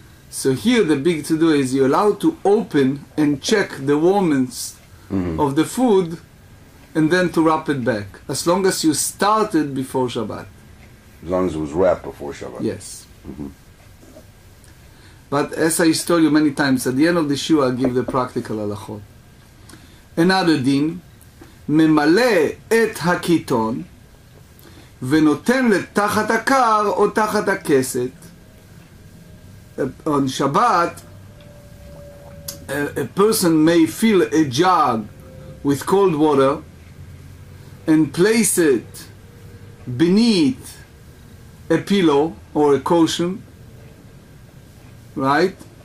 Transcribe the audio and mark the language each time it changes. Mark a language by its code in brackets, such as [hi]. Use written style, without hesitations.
[en] So here the big to do is you allow to open and check the warmness of the food and then to wrap it back, as long as you started before Shabbat. As long as it was wrapped before Shabbat. Yes. But as I told you many times, at the end of the shiur I'll give the practical halakhot. Another [he] din, ממלא את הקיטון ונותן לתחת הקר או תחת הכסת. [en] On Shabbat, a person may fill a jug with cold water and place it beneath a pillow or a cushion, right?